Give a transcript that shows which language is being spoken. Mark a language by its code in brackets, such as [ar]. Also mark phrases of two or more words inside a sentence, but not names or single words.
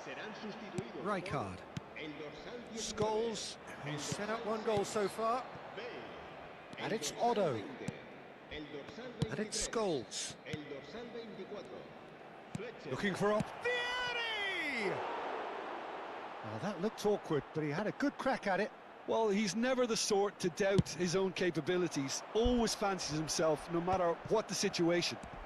[es] Serán sustituidos Rijkaard. por el dorsal 19, [en] Scholes, who's set up one goal so far. Bale, And [es] el [en] it's [es] dorsal Otto. 20, el dorsal 23, [en] And it's Scholes. [es] el dorsal 24. Fletcher. [en] Looking for a... Vieri! Oh, that looked awkward, but he had a good crack at it. Well, he's never the sort to doubt his own capabilities. Always fancies himself, no matter what the situation.